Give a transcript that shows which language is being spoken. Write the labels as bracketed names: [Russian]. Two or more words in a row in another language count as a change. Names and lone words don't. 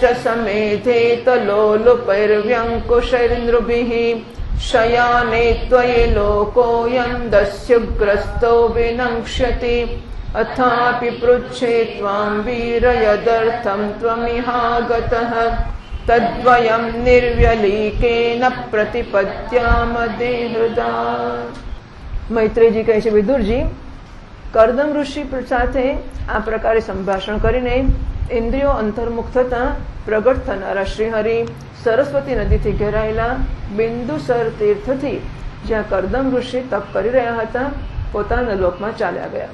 [Sanskrit] समेधेत लोलुपैर्व्यङ्कुशैर्नृभिः शयाने त्वयि लोकोऽयं दस्युग्रस्तो विनङ्क्ष्यति अथापि पृच्छे त्वां वीर यदर्थं त्वमिहागतः तद्वयं निर्व्यलीकेन प्रतिपद्याम देहृदा। [Gujarati] મૈત્રેયજી કહે છે, વિદુરજી, કર્દમ ઋષિ સાથે આ પ્રકારે સંભાષણ કરીને ઇન્દ્રિયો અંતર્મુખ થતા પ્રગટ થનારા શ્રીહરિ સરસ્વતી નદીથી ઘેરાયેલા બિંદુસર તીર્થથી જ્યાં કર્દમ ઋષિ તપ કરી રહ્યા હતા પોતાના લોકમાં ચાલ્યા ગયા.